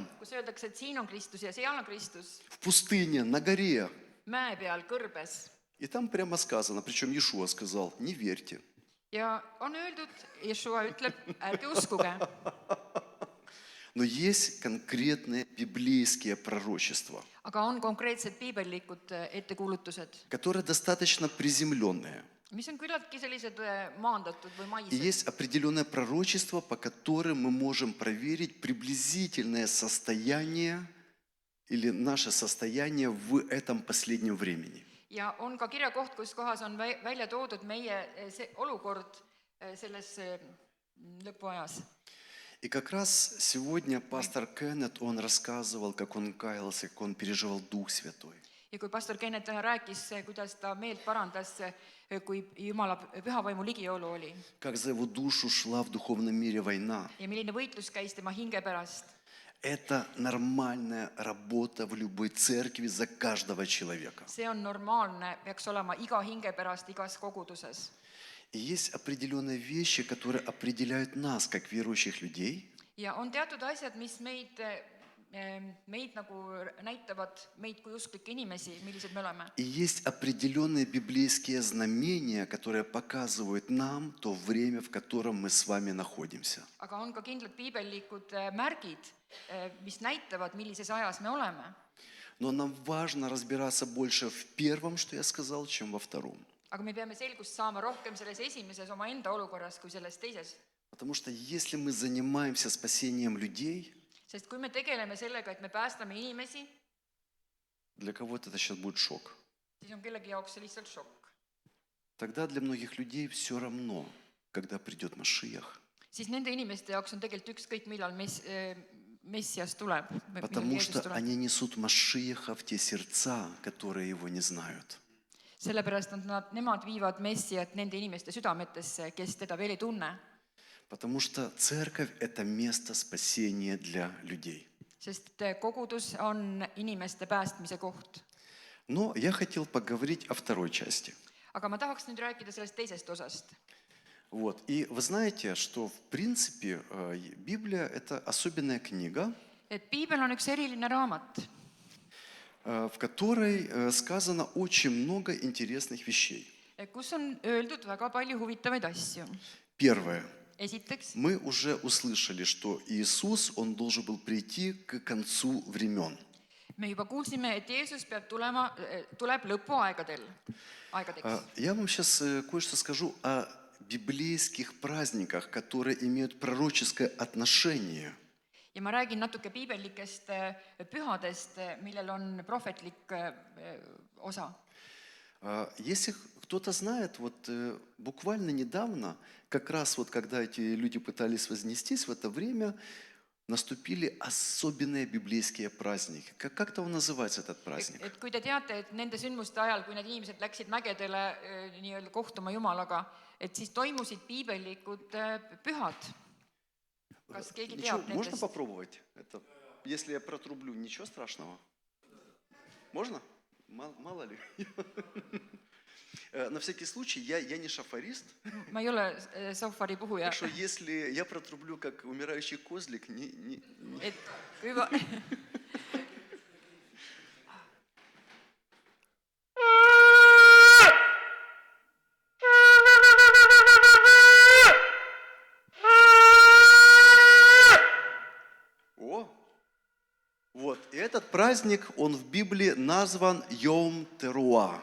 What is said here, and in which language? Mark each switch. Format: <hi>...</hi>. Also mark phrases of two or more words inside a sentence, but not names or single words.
<et>kus öeldakse, et siin on Kristus ja seal on Kristus,</et> <ru>в пустыне, на горе.</ru> <et>mäe peal, kõrbes.</et> <ru>И там прямо сказано, причем Иешуа сказал, не верьте.</ru> <et>Ja on öeldud, Jeshua ütleb, ärge uskuge.</et> <ru>Но есть конкретные библейские пророчества,</ru> <et>Aga on konkreetsed piibellikud ettekuulutused,</et> <ru>которые достаточно приземленные.</ru> <et>mis on küllaltki sellised maandatud või</et> <ru>И</ru> <et>maised.</et> <ru>есть определенное пророчество, по которым мы можем проверить приблизительное состояние или наше состояние в этом последнем времени.</ru> <et>Ja on ka kirjakoht, kus kohas on välja toodud meie olukord selles lõpuajas.</et> <ru>И как раз сегодня пастор Кеннет, он рассказывал, как он каялся, как он переживал Дух Святой.</ru> <et>Ja kui pastor Kennet täna rääkis, kuidas ta meelt parandas, kui Jumala pühavaimu ligiolu oli</et> <ru>Как за его душу шла в духовном мире война.</ru> <et>ja milline võitlus käis tema hinge pärast.</et> <ru>Это нормальная работа в любой церкви за каждого человека.</ru> <et>See on normaalne, peaks olema iga hinge pärast igas koguduses.</et> <ru>И есть определенные вещи, которые определяют нас, как верующих людей.</ru> <et>Ja on teatud asjad, mis meid nagu näitavad meid kui usklikke inimesi, millised me oleme.</et> <ru>И есть определенные библейские знамения, которые показывают нам то время, в котором мы с вами находимся.</ru> <et>Aga on ka kindlad piibellikud märgid, mis näitavad, millises ajas me oleme.</et> <ru>Но нам важно разбираться больше в первом, что я сказал, чем во втором.</ru> <et>Aga me peame selgust saama rohkem selles esimeses omaenda olukorras kui selles teises.</et> <ru>Потому что если мы занимаемся спасением людей,</ru> <et>Sest kui me tegeleme sellega, et me päästame inimesi,</et> <ru>для кого-то это сейчас будет шок.</ru> <et>siis on kellegi jaoks see lihtsalt šokk.</et> <ru>Тогда для многих людей все равно, когда придет Машиах.</ru> <et>Siis nende inimeste jaoks on tegelikult ükskõik, millal Messias tuleb.</et> <ru>Потому что они несут Машиаха в те сердца, которые его не знают.</ru> <et>Sellepärast nemad viivad Messiat nende inimeste südametesse, kes teda veel ei tunne.</et> <ru>Потому что церковь – это место спасения для людей.</ru> <et>Sest kogudus on inimeste päästmise koht.</et> <ru>Но я хотел поговорить о второй части.</ru> <et>Aga ma tahaks nüüd rääkida sellest teisest osast.</et> <ru>Вот. И вы знаете, что в принципе Библия – это особенная книга,</ru> <et>Et piibel on üks eriline raamat,</et> <ru>в которой сказано очень много интересных вещей.</ru> <et>kus on öeldud väga palju huvitavaid asju.</et> <ru>Первое.</ru> <et>Esiteks,</et> <ru>Мы уже услышали, что Иисус, Он должен был прийти к концу времен.</ru> <et>me juba kuulsime, et Jeesus tuleb lõpuaegadeks.</et> <ru>Я вам сейчас кое-что скажу о библейских праздниках, которые имеют пророческое отношение.</ru> <et>Ja ma räägin natuke piibellikest pühadest, millel on prohvetlik osa.</et> <ru>Если кто-то знает, вот буквально недавно, как раз вот когда эти люди пытались вознестись, в это время наступили особенные библейские праздники. Как-то он называется, этот праздник?</ru> <et>Et kui te teate, et nende sündmuste ajal, kui need inimesed läksid mägedele nii-öelda kohtuma Jumalaga, et siis toimusid piibellikud pühad. Kas keegi</et> <ru>Ничего,</ru> <et>teab</et> <ru>можно</ru> <et>nendest?</et> <ru>попробовать? Это, если я протрублю, ничего страшного? Можно? Мало ли. На всякий случай, я не шафарист,</ru> <et>Ma ei ole sohvari puhuja.</et> <ru>так что если я протрублю как умирающий козлик, не...</ru> <et>Et kui ma...</et> <ru>О! Вот, и этот праздник, он в Библии назван Йом Теруа.</ru>